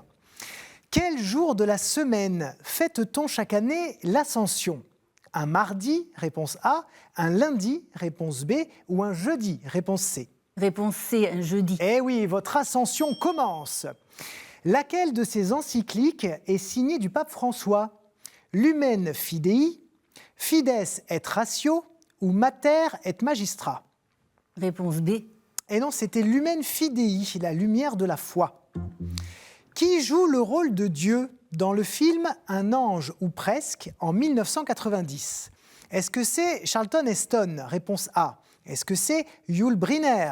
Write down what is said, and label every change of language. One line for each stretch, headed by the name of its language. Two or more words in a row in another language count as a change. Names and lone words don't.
French: Quel jour de la semaine fête-t-on chaque année l'Ascension ? Un mardi, réponse A, un lundi, réponse B, ou un jeudi, réponse C ? Réponse C, un jeudi. Eh oui, votre ascension commence. Laquelle de ces encycliques est signée du pape François ? Lumen Fidei, Fides et Ratio ou Mater et Magistra ? Réponse B. Et non, c'était Lumen Fidei, la lumière de la foi. Qui joue le rôle de Dieu dans le film Un ange ou presque en 1990 ? Est-ce que c'est Charlton Heston ? Réponse A. Est-ce que c'est Yul Brynner ?